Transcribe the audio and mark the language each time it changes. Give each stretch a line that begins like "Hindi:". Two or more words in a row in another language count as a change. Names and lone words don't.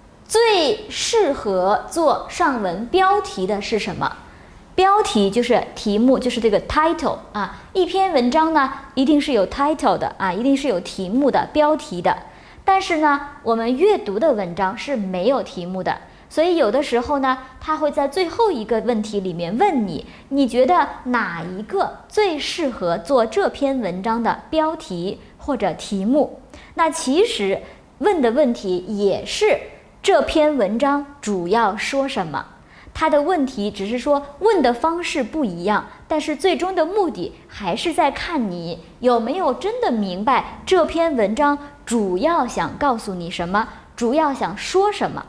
Chinese: 最適合做上文標題的是什麼？標題就是題目，就是這個 title 啊。一篇文章呢，一定是有 title 的啊，一定是有題目的標題的。但是呢，我們閱讀的文章是沒有題目的，所以有的時候呢，他會在最後一個問題裡面問你，你覺得哪一個最適合做這篇文章的標題或者題目？那其實問的問題也是這篇文章主要說什麼。他的問題只是說問的方式不一樣，但是最終的目的還是在看你有沒有真的明白這篇文章主要想告訴你什麼，主要想說什麼。